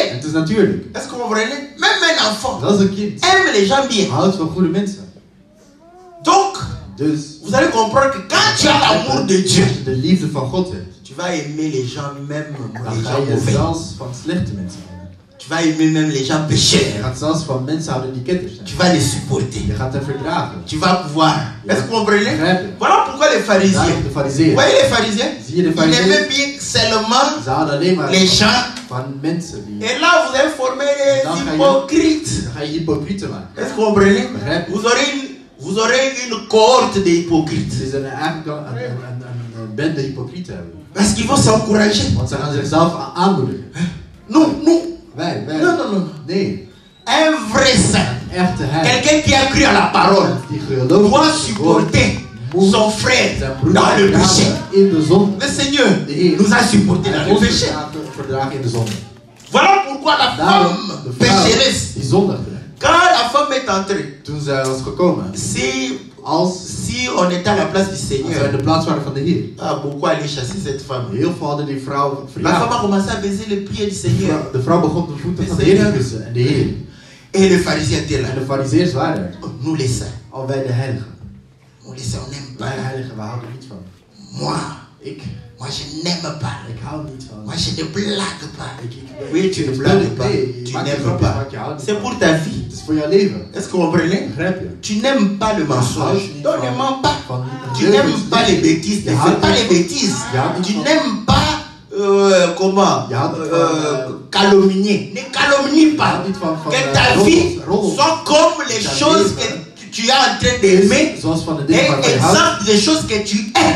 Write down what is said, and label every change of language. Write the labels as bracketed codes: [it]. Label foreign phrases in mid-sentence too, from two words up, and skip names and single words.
[nl] Het is natuurlijk. [fr] Est-ce que vous comprenez? Même un enfant [nl] Dat is een kind. [fr] aime les gens bien. [nl] Houdt van goede mensen. [fr] Donc, [nl] Dus [fr] vous allez comprendre que quand tu as l'amour de Dieu, [nl] als je de liefde van God hebt, [fr] tu vas aimer les gens, même [nl] dan [fr] les [nl] ga [fr] gens [nl] je [fr] mauvais. [nl] zelfs van slechte mensen houden. [fr] Tu vas aimer même les gens [nl] Je [fr] pécheurs. [nl] gaat zelfs van mensen houden die ketters [fr] Tu [nl] zijn. [fr] vas les supporter. [nl] Je gaat hen verdragen. [fr] Tu vas pouvoir. Est-ce que vous comprenez? [nl] Begrijp je? [fr] Voilà pourquoi les pharisiens. [nl] Daarom de [fr] Vous [nl] fariseeën. [fr] voyez les pharisiens? [nl] Zie je de [fr] Ils [nl] fariseeën? [fr] aimaient bien seulement [nl] Ze houden alleen maar [fr] les gens. [nl] van mensen die... [fr] Et là, vous allez former les [nl] Dan ga je- [fr] hypocrites. [nl] Dan ga je hypocrieten maken. [fr] Est-ce que vous comprenez? [nl] Begrijp je? [fr] Vous aurez une cohorte de hypocrites. [nl] Ze zijn eigenlijk al een bende hypocrieten hebben. [fr] Parce qu'ils vont s'encourager. [nl] Want ze gaan zichzelf aanmoedigen. [fr] Nous. [nl] Wij. [fr] Non. [nl] Nee. [fr] Un vrai saint. [nl] Een echte heilige. [fr] Quelqu'un qui a cru à la parole [nl] Die gelooft [fr] doit [nl] in het woord, [fr] supporter [nl] moest [fr] son frère [nl] zijn broeder [fr] dans le péché. [nl] dragen in de zonde. [fr] Le Seigneur [nl] De Heer [fr] nous a supportés dans [nl] heeft [fr] le [nl] ons [fr] péché. [nl] verdragen in de zonde. [fr] Voilà pourquoi la [nl] Daarom [fr] femme [nl] de vrouw [fr] pécheresse, [nl] die zondigde. [fr] quand la femme est entrée, [nl] Toen zij was gekomen, [fr] si on était à la place du [nl] als wij [fr] Seigneur, [nl] in de plaats waren van de Heer, [fr] beaucoup allaient chasser cette femme. [nl] heel veel hadden die vrouw [fr] La femme [nl] verjaagd. [fr] a commencé à baiser les pieds du Seigneur. [nl] De vrouw begon de voeten van de Heer te kussen en de Heer. [fr] Et les pharisiens étaient là. [nl] En de fariseërs waren er. [fr] Nous les saints. [nl] Al wij de heiligen. [fr] On les saints, on n'aime [nl] Wij [fr] pas. [nl] heiligen, we houden niet van. [fr] Moi, [nl] Ik [fr] je n'aime pas. [nl] hou niet van. [fr] Moi, je ne blague pas. [nl] Ik [fr] Oui, tu ne blagues pas. [nl] Nee, [fr] Tu [nl] maak [fr] n'aimes [nl] grapjes, [fr] pas. [nl] maar je houdt niet [fr] C'est [nl] van. [fr] pour ta vie. [nl] Het is voor jouw leven. [fr] Est-ce que vous comprenez? [nl] Begrijp je? [fr] Tu n'aimes pas le mensonge. Donc ne mens pas. Tu n'aimes pas les bêtises. Ne fais pas les bêtises. Tu n'aimes pas calomnier. Ne calomnie pas. Que ta vie soit comme les choses que tu es en train d'aimer et exemple des choses que tu aimes.